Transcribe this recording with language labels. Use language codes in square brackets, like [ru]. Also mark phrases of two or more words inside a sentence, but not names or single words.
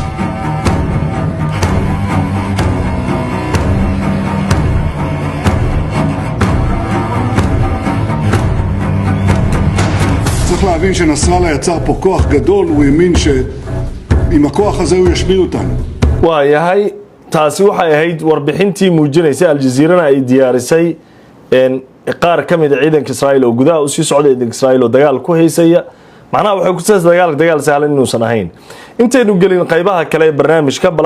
[he] צריך להבין שנסראללה יצר פה כוח גדול, הוא האמין שעם הכוח הזה הוא ישמיד אותנו. [so] waayahay taasi waxay ahayd warbixintii muujinaysa Al-Jazeera ay diyaarisay qaar kamid ah ciidanka Israa'iil oo gudaha u sii socday ciidanka Israa'iil oo dagaal ku heysaya macnaha waxay ku saabsan dagaal sahlan inuusan ahayn intaynu gelin qaybaha kale ee barnaamijka bal